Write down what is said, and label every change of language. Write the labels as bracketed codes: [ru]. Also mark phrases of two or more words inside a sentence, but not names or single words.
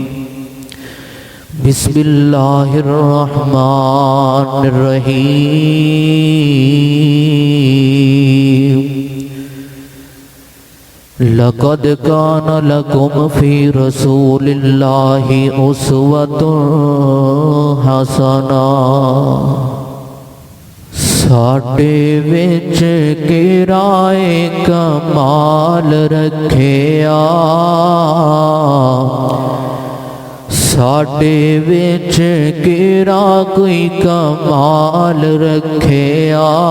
[ar] بسم الله الرحمن الرحيم. لقد كان لكم في رسول الله أسوة حسنة. [pa] ساڈے وچ کرائے کمال رکھیا، ساڈے وچ کرا کوئی کمال رکھیا.